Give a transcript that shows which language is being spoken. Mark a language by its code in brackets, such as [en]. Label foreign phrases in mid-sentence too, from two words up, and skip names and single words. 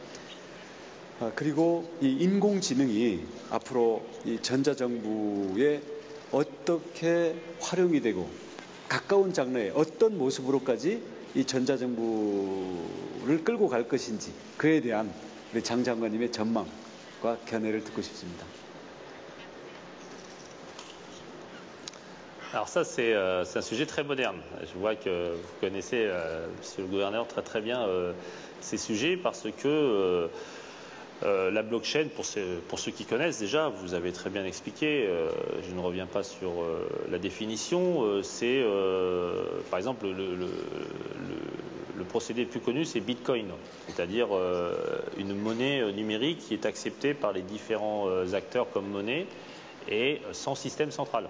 [ko] 그리고 이 인공지능이 앞으로 이 전자정부에 어떻게 활용이 되고 가까운 장래에 어떤 모습으로까지 이 전자정부를 끌고 갈 것인지, 그에 대한 우리 장 장관님의 전망과 견해를 듣고 싶습니다. [fr] Alors ça, c'est un sujet très moderne. Je vois que vous connaissez, Monsieur le Gouverneur, très très bien ces sujets parce que La blockchain, pour ceux qui connaissent déjà, vous avez très bien expliqué, je ne reviens pas sur la définition, c'est par exemple le procédé le plus connu, c'est Bitcoin, c'est-à-dire une monnaie numérique qui est acceptée par les différents acteurs comme monnaie et sans système central.